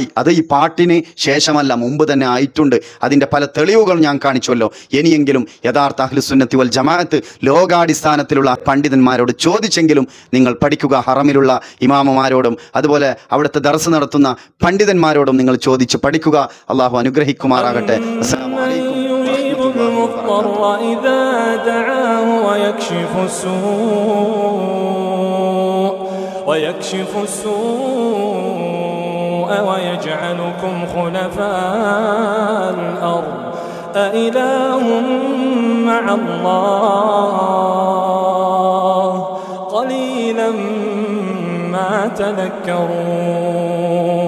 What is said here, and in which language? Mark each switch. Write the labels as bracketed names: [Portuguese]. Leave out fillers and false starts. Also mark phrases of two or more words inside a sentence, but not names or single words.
[Malayalam] അത് ഈ പാട്ടിന് ശേഷമല്ല, മുമ്പ് തന്നെ ആയിട്ടുണ്ട്. അതിൻ്റെ പല തെളിവുകൾ ഞാൻ കാണിച്ചുവല്ലോ. ഇനിയെങ്കിലും യഥാർത്ഥ [Arabic] أهل السنة والجماعة [Malayalam] ലോകാടിസ്ഥാനത്തിലുള്ള പണ്ഡിതന്മാരോട് ചോദിച്ചെങ്കിലും നിങ്ങൾ പഠിക്കുക. ഹറമിലുള്ള ഇമാമമാരോടും അതുപോലെ അവിടുത്തെ ദർസ് നടത്തുന്ന പണ്ഡിതന്മാരോടും നിങ്ങൾ ചോദിച്ച് പഠിക്കുക. അള്ളാഹു അനുഗ്രഹിക്കുമാറാകട്ടെ. [Arabic] السلام عليكم ويكشف السوء ويجعلكم خلفاء الأرض أإله مع الله قليلا ما تذكرون.